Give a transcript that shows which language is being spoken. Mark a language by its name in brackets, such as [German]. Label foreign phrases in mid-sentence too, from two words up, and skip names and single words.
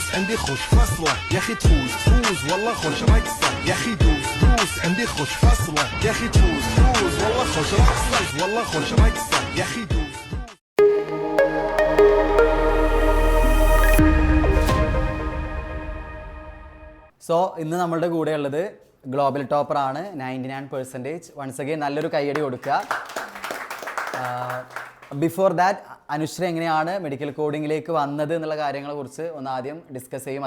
[Arabic] عندي خش فصلة يا اخي تفوز فوز والله خش رقصة يا اخي دوس دوس عندي خش فصلة يا اخي تفوز فوز والله خش رقصة والله خش رقصة يا اخي دوس. [Malayalam] സോ ഇന്ന് നമ്മളുടെ കൂടെ ഉള്ളത് [English] global topper [Malayalam] ആണ് 99%. [English] once again [Malayalam] നല്ലൊരു കൈയടി കൊടുക്കുക. [English] before that [Malayalam] അനുശ്രീ എങ്ങനെയാണ് [English] medical coding [Malayalam] വന്നത് എന്നുള്ള കാര്യങ്ങളെ കുറിച്ച് ഒന്ന് ആദ്യം ഡിസ്കസ് ചെയ്യും.